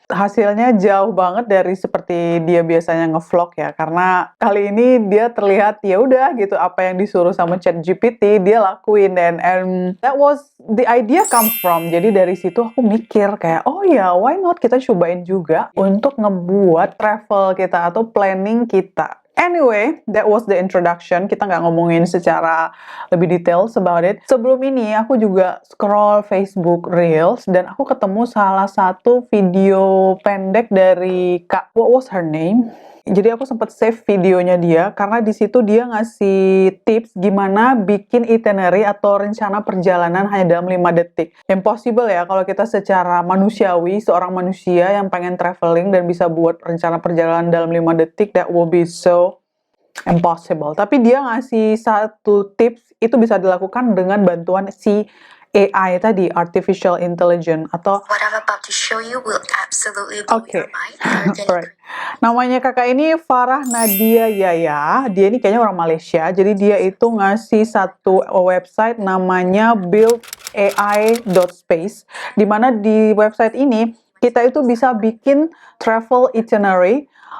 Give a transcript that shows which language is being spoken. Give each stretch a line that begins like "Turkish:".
Indonesian: Hasilnya jauh banget dari seperti dia biasanya ngevlog ya, karena kali ini dia terlihat ya udah gitu apa yang disuruh sama ChatGPT dia lakuin dan
English: that was the idea come from.
Indonesian: Jadi dari situ aku mikir kayak oh ya
English: why not
Indonesian: kita cobain juga untuk ngebuat travel kita atau planning kita.
English: Anyway, that was the introduction.
Indonesian: Kita nggak ngomongin secara lebih detail
English: about it.
Indonesian: Sebelum ini, aku juga scroll Facebook Reels dan aku ketemu salah satu video pendek dari Kak,
English: what was her name?
Indonesian: Jadi aku sempat save videonya dia karena di situ dia ngasih tips gimana bikin itinerary atau rencana perjalanan hanya dalam 5 detik. Impossible ya kalau kita secara manusiawi, seorang manusia yang pengen traveling dan bisa buat rencana perjalanan dalam 5 detik,
English: that will be so impossible.
Indonesian: Tapi dia ngasih satu tips itu bisa dilakukan dengan bantuan si AI tadi, Artificial Intelligence atau
English: What I'm about to show you will absolutely blow your mind. Right.
Indonesian: Namanya kakak ini Farah Nadia Yaya. Dia ini kayaknya orang Malaysia. Jadi dia itu ngasih satu website namanya buildai.space. Dimana di website ini kita itu bisa bikin travel itinerary.